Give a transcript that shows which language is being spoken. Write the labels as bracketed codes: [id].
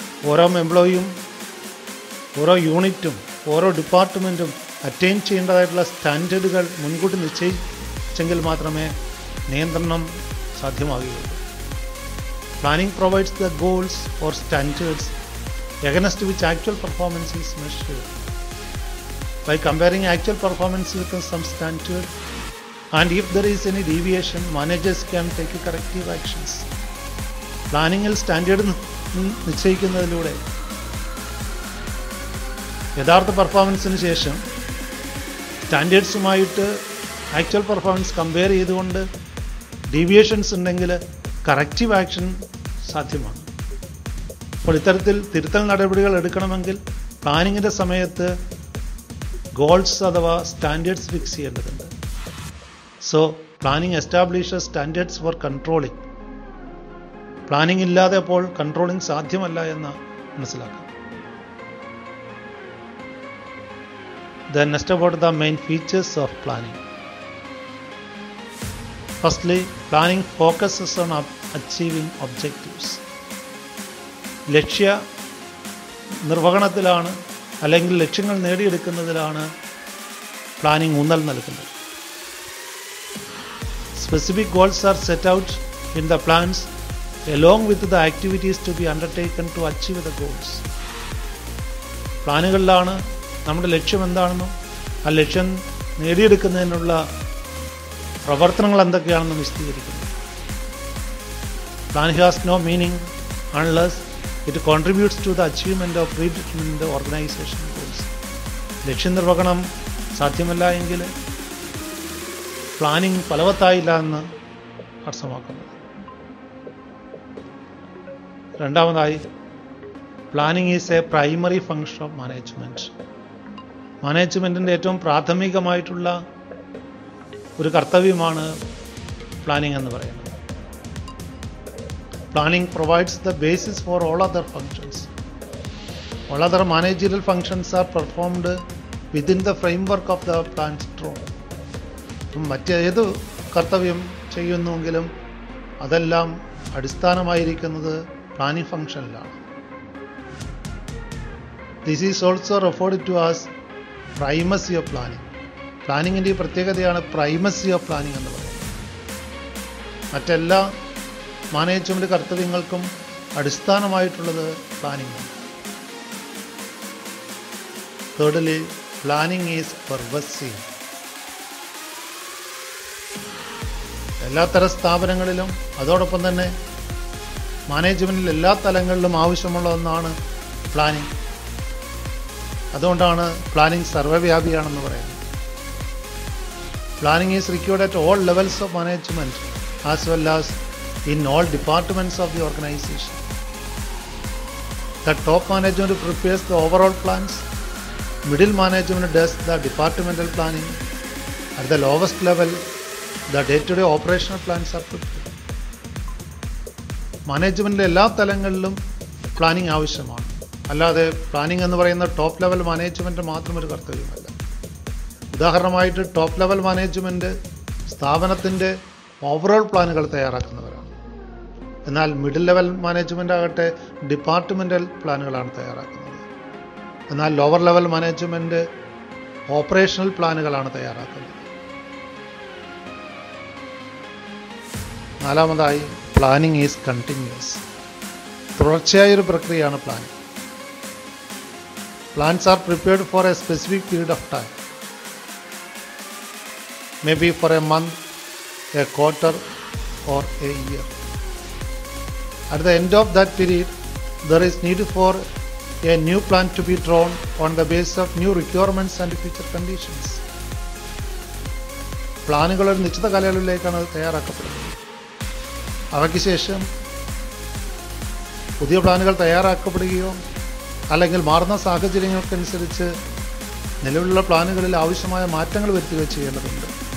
[ml] ഓരോ എംപ്ലോയിയും, ഓരോ യൂണിറ്റും, ഓരോ ഡിപ്പാർട്ട്മെൻറ്റും അറ്റൈൻ ചെയ്യേണ്ടതായിട്ടുള്ള സ്റ്റാൻഡേർഡുകൾ മുൻകൂട്ടി നിശ്ചയിച്ചെങ്കിൽ മാത്രമേ നിയന്ത്രണം സാധ്യമാകുകയുള്ളൂ. [en] Planning provides the goals or standards against which actual performance is measured. By comparing actual performance with some standard, and if there is any deviation, managers can take corrective actions. [ml] പ്ലാനിങ്ങിൽ standard നിശ്ചയിക്കുന്നതിലൂടെ യഥാർത്ഥ പെർഫോമൻസിന് ശേഷം സ്റ്റാൻഡേർഡ്സുമായിട്ട് actual performance compare ചെയ്തുകൊണ്ട് deviations ഉണ്ടെങ്കിൽ corrective action സാധ്യമാണ്. അപ്പോൾ ഇത്തരത്തിൽ തിരുത്തൽ നടപടികൾ എടുക്കണമെങ്കിൽ പ്ലാനിങ്ങിൻ്റെ സമയത്ത് ഗോൾസ് അഥവാ സ്റ്റാൻഡേർഡ്സ് ഫിക്സ് ചെയ്യേണ്ടതുണ്ട്. [en] So planning establishes standards for controlling. [ml] Planning ഇല്ലാതെ അപ്പോൾ കൺട്രോളിങ് സാധ്യമല്ല എന്ന് മനസ്സിലാക്കാം. [en] Then next about the main features of planning. Firstly, planning focuses on achieving objectives. [ml] ലക്ഷ്യ നിർവഹണത്തിലാണ് അല്ലെങ്കിൽ ലക്ഷ്യങ്ങൾ നേടിയെടുക്കുന്നതിലാണ് പ്ലാനിങ് ഊന്നൽ നൽകുന്നത്. [en] Specific goals are set out in the plans along with the activities to be undertaken to achieve the goals. [ml] പ്ലാനുകളിലാണ് നമ്മുടെ ലക്ഷ്യം എന്താണെന്നും ആ ലക്ഷ്യം നേടിയെടുക്കുന്നതിനുള്ള പ്രവർത്തനങ്ങൾ എന്തൊക്കെയാണെന്നും വിശദീകരിക്കുന്നു. [en] Plan has no meaning unless it contributes to the achievement of predetermined organization goals. [ml] ലക്ഷ്യനിർവഹണം സാധ്യമല്ല എങ്കിൽ പ്ലാനിങ് ഫലവത്തായില്ല എന്ന് അർത്ഥമാക്കുന്നത്. രണ്ടാമതായി, [en] Planning is a primary function of management. [ml] മാനേജ്മെൻറ്റിൻ്റെ ഏറ്റവും പ്രാഥമികമായിട്ടുള്ള ഒരു കർത്തവ്യമാണ് പ്ലാനിങ് എന്ന് പറയുന്നത്. [en] Planning provides the basis for all other functions. All other managerial functions are performed within the framework of the planned role. [ml] മറ്റേത് കർത്തവ്യം ചെയ്യുന്നുവെങ്കിലും അതെല്ലാം അടിസ്ഥാനമായിരിക്കുന്നത് planning ഫംഗ്ഷനിലാണ്. [en] This is also referred to as primacy of planning. [ml] പ്ലാനിങ്ങിൻ്റെ ഈ പ്രത്യേകതയാണ് primacy of planning എന്ന് പറയുന്നത്. മറ്റെല്ലാ management കർത്തവ്യങ്ങൾക്കും അടിസ്ഥാനമായിട്ടുള്ളത് planning ആണ്. [en] Thirdly, planning is pervasive. [ml] എല്ലാത്തരം സ്ഥാപനങ്ങളിലും അതോടൊപ്പം തന്നെ മാനേജ്മെൻറ്റിൽ എല്ലാ തലങ്ങളിലും ആവശ്യമുള്ള ഒന്നാണ് പ്ലാനിങ്. അതുകൊണ്ടാണ് പ്ലാനിങ് സർവ്വവ്യാപിയാണെന്ന് പറയുന്നത്. [en] Planning is required at all levels of management as well as in all departments of the organization. The top management prepares the overall plans, middle management does the departmental planning, at the lowest level the day-to-day operational plans are prepared. [ml] മാനേജ്മെൻറ്റിലെ എല്ലാ തലങ്ങളിലും planning ആവശ്യമാണ്. അല്ലാതെ planning എന്ന് പറയുന്ന top level management മാത്രം ഒരു കർത്തവ്യമല്ല. ഉദാഹരണമായിട്ട് top level management സ്ഥാപനത്തിൻ്റെ ഓവറോൾ പ്ലാനുകൾ തയ്യാറാക്കുന്നവരാണ്. എന്നാൽ മിഡിൽ ലെവൽ മാനേജ്മെൻ്റ് ആകട്ടെ ഡിപ്പാർട്ട്മെൻ്റൽ പ്ലാനുകളാണ് തയ്യാറാക്കുന്നത്. എന്നാൽ ലോവർ ലെവൽ മാനേജ്മെൻറ്റ് ഓപ്പറേഷണൽ പ്ലാനുകളാണ് തയ്യാറാക്കുന്നത്. നാലാമതായി, [en] Planning is continuous. [ml] തുടർച്ചയായൊരു പ്രക്രിയയാണ് planning. [en] Plans are prepared for a specific period of time, may be for a month, a quarter or a year. At the end of that period, there is need for a new plan to be drawn on the basis of new requirements and future conditions. [ml] പ്ലാനുകൾ ഒരു നിശ്ചിത കാലയളവിലേക്കാണ് തയ്യാറാക്കപ്പെടുന്നത്. അവയ്ക്ക് ശേഷം പുതിയ പ്ലാനുകൾ തയ്യാറാക്കപ്പെടുകയോ അല്ലെങ്കിൽ മാറുന്ന സാഹചര്യങ്ങൾക്കനുസരിച്ച് നിലവിലുള്ള പ്ലാനുകളിൽ ആവശ്യമായ മാറ്റങ്ങൾ വരുത്തുകയോ ചെയ്യേണ്ടതുണ്ട്.